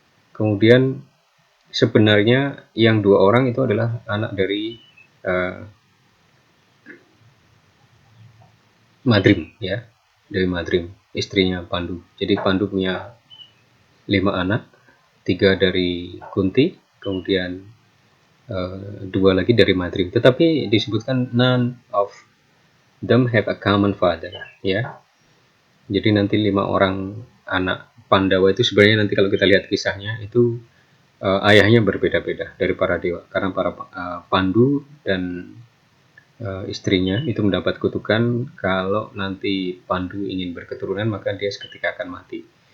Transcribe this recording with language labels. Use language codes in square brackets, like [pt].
[id] Kemudian sebenarnya yang 2 orang itu adalah anak dari Madrim, ya, dari Madrim, istrinya Pandu. Jadi Pandu punya 5 anak, 3 dari Kunti, kemudian 2 lagi dari Madrim. Tetapi disebutkan [en] none of them have a common father, ya. [id] Jadi nanti 5 orang anak Pandawa itu sebenarnya nanti kalau kita lihat kisahnya itu ayahnya berbeda-beda dari para dewa, karena para Pandu dan istrinya itu mendapat kutukan kalau nanti Pandu ingin berketurunan maka dia seketika akan mati.